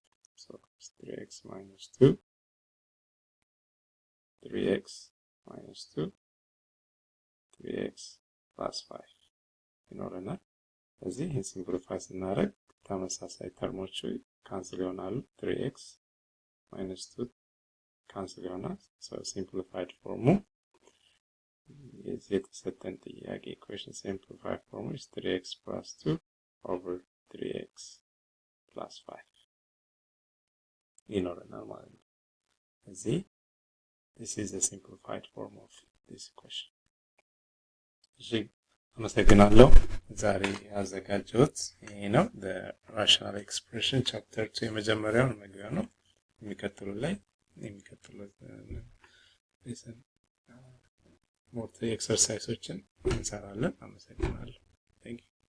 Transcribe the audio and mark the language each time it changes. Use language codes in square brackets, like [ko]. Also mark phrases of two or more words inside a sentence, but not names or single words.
[en] So 3x minus 2 3x minus 2 3x plus 5 [am] ይኖረናል። ስለዚህ ይህን ሲምፕሊፋይ ስናደርግ ተመሳሳይ ተርሞቹ ካንስል ይሆናሉ። [en] 3x minus 2 [am] ካንስል ይሆናል። [en] So simplified form [am] የዚህ የተሰጠን ጥያቄ ኢኩዌሽን [en] simplified form is 3x plus 2 over 3x plus 5 [am] ይኖረናል ማለት ነው። ስለዚህ [en] this is the simplified form of this equation. [am] እሺ አመሰግናለሁ። ዛሬ ያዘጋጀሁት ይሄ ነው። [en] the rational expression chapter 2 [am] የመጀመሪያው መግቢያ ነው። የሚቀጥሉት [en] more exercises [am] እንሰራለን። አመሰግናለሁ። [en] Thank you.